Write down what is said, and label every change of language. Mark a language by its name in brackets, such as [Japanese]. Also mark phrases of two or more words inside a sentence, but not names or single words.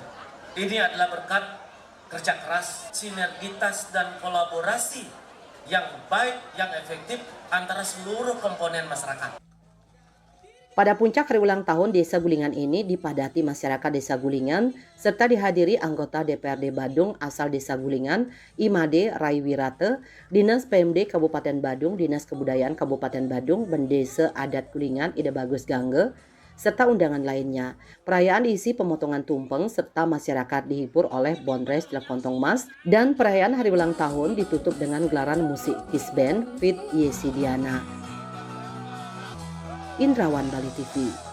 [Indonesian] Ini adalah berkat kerja keras, sinergitas dan kolaborasi yang baik, yang efektif antara seluruh komponen masyarakat. Pada puncak hari ulang tahun Desa Gulingan ini dipadati masyarakat Desa Gulingan serta dihadiri anggota DPRD Badung asal Desa Gulingan, Imade Rai Wirate, Dinas PMD Kabupaten Badung, Dinas Kebudayaan Kabupaten Badung, Bendesa Adat Gulingan Ida Bagus Gangge, serta undangan lainnya. Perayaan diisi pemotongan tumpeng serta masyarakat dihibur oleh Bondres Lekontong Mas, dan perayaan hari ulang tahun ditutup dengan gelaran musik Kiss Band Fit Yesi Diana. Indrawan Bali TV.